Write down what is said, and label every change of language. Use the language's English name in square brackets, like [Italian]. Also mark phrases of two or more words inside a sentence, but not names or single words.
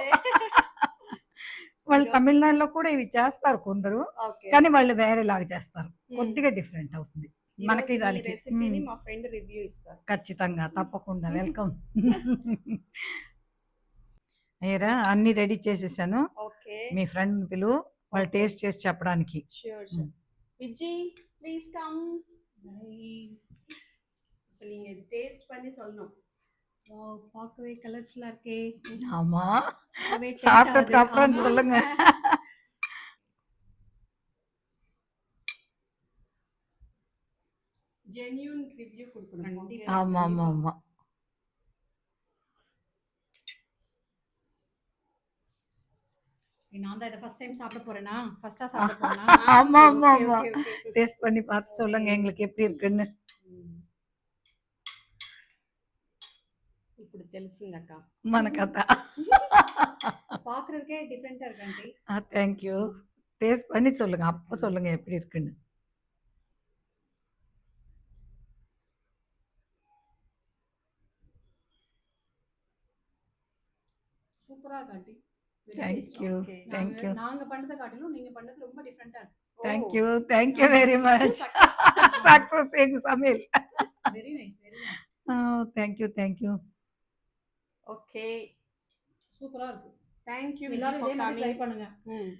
[Telugu] వాళ్ళు తమిళనాడులో కూడా ఇవి చేస్తారు కొందరు, కానీ వాళ్ళు వేరేలాగా చేస్తారు, కొద్దిగా డిఫరెంట్ అవుతుంది మనకి దానికి. మా ఫ్రెండ్ రివ్యూ ఇస్తారు. ఖచ్చితంగా, తప్పకుండా. వెల్కమ్. అయ్యరా అన్ని రెడీ చేసేసాను. మీ ఫ్రెండ్ పిలువు, వాళ్ళు టేస్ట్ చేసి చెప్పడానికి. [Tamil] விஜி [English] please come. [Tamil] நீங்க டேஸ்ட் பண்ணி சொல்லணும். வாவ், பார்க்கவே கலர்ஃபுல்லா இருக்கே. ஆமா, சாப்பிட்டதுக்கு அப்புறம் சொல்லுங்க. ஜென்யூன் ரிவ்யூ கொடுக்கணும். ஆமா. நான் தான் இதை [English] first time [Tamil] சாப்பிட போறேனா? ஃபர்ஸ்டா சாப்பிட போறேனா? ஆமா. டேஸ்ட் பண்ணி பார்த்து சொல்லுங்க எங்களுக்கு எப்படி இருக்குன்னு. [Telugu] ఇప్పుడు తెలిసిందక్క మన కథ. [Tamil] பார்க்கறதுக்கே டிஃபரெண்டா இருக்கு ஆண்டி. [English] Thank you. [Tamil] టేస్ట్ பண்ணி சொல்லுங்க, அப்போ சொல்லுங்க எப்படி இருக்குன்னு. சூப்பரா இருக்கு ஆண்டி. [English] Thank you. [Tamil] நாங்க பண்றத காட்டிலும் நீங்க பண்றது ரொம்ப டிஃபரெண்டா [English] Thank [Tamil] இருக்கு. [English] you very much. Success in Samil. Very nice. Oh, thank you. [Tamil] Okay. சூப்பரா இருக்கு. [English] Thank you. [Tamil] எல்லாரும் இதே மாதிரி ட்ரை பண்ணுங்க.